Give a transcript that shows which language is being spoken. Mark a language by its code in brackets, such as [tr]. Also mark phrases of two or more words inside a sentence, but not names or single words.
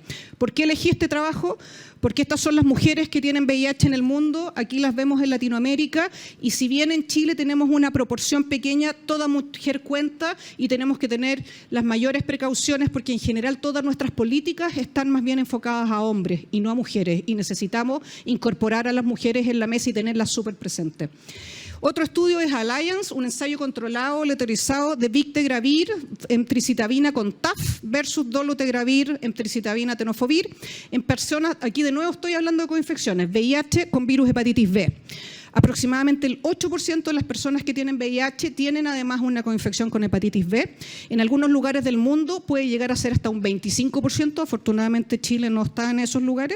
[es] ¿Por qué elegí este trabajo? Porque estas son las mujeres que tienen VIH en el mundo, aquí las vemos en Latinoamérica, y si bien en Chile tenemos una proporción pequeña, toda mujer cuenta y tenemos que tener las mayores precauciones porque en general todas nuestras políticas están más bien enfocadas a hombres y no a mujeres, y necesitamos incorporar a las mujeres en la mesa y tenerlas súper presentes. Otro estudio es Alliance, un ensayo controlado, aleatorizado de Victegravir, emtricitabina con TAF versus dolutegravir, emtricitabina, tenofovir, en personas, aquí de nuevo estoy hablando de coinfecciones, VIH con virus hepatitis B. Aproximadamente el 8% de las personas que tienen VIH tienen además una coinfección con hepatitis B. En algunos lugares del mundo puede llegar a ser hasta un 25%, afortunadamente Chile no está en esos lugares.